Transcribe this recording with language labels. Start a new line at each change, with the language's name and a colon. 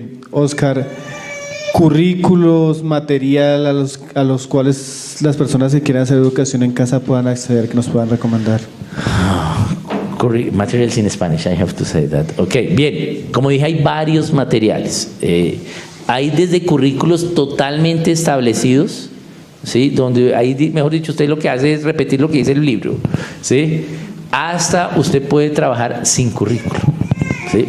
Spanish: Oscar, currículos, material a los cuales las personas que quieran hacer educación en casa puedan acceder, que nos puedan recomendar.
English: Materials in Spanish, I have to say that.
Spanish: Ok, bien, como dije, hay varios materiales. Hay desde currículos totalmente establecidos, ¿sí? Donde ahí, mejor dicho, usted lo que hace es repetir lo que dice el libro, ¿sí? Hasta usted puede trabajar sin currículo, ¿sí?